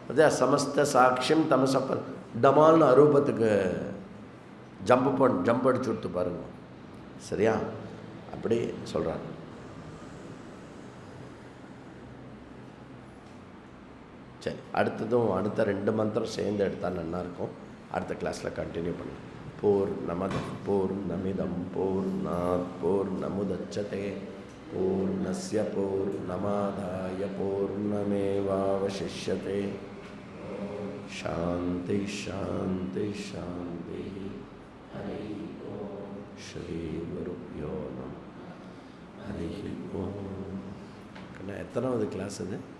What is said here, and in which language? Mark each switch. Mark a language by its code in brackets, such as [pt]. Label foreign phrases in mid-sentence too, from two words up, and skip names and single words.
[ta] அதே சமஸ்த சாட்சியம் தமசப்ப டமால்னு அரூபத்துக்கு ஜம்ப் அடிச்சு விட்டு பாருங்க. சரியா? அப்படி சொல்கிறாங்க. சரி, அடுத்த 2 மந்திரம் சேர்ந்து எடுத்தால் நல்லாயிருக்கும். அடுத்த கிளாஸில் கண்டினியூ பண்ணலாம். [sa] पूर्णमदः पूर्णमिदं पूर्णात् पूर्णमुदच्यते पूर्णस्य पूर्णमादाय पूर्णमेवावशिष्यते. शान्तिः शान्तिः शान्तिः. हरि ॐ। श्री गुरुभ्यो नमः. हरि ॐ. [ta] எத்தனாவது கிளாஸ் அது?